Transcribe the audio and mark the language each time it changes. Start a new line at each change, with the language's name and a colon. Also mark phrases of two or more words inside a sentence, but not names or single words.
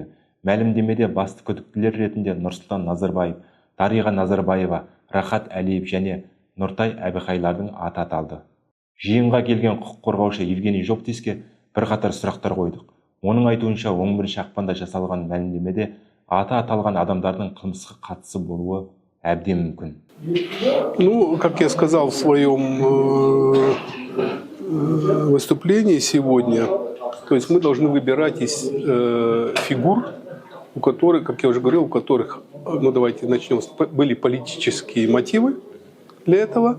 Kazakh: Мәлімдемеде басты күдіктілер ретінде Нұрсұлтан Назарбаев, Дариға Назарбаева, Рахат Әлиев және Нұртай Әбіқайлардың аты аталды. Жиынға келген құқық қорғаушы Евгений Жоптиске бірқатар сұрақтар қойдық. Оның айтуынша 11 ақпанда жасалған мәлімдемеде аты аталған адамдардың қылмысқа қатысы болуы әбден мүмкін.
Russian: Ну, как я сказал в своем выступлении сегодня, то есть мы должны выбирать из фигур, у которых, как я уже говорил, у которых, ну давайте начнем, были политические мотивы для этого.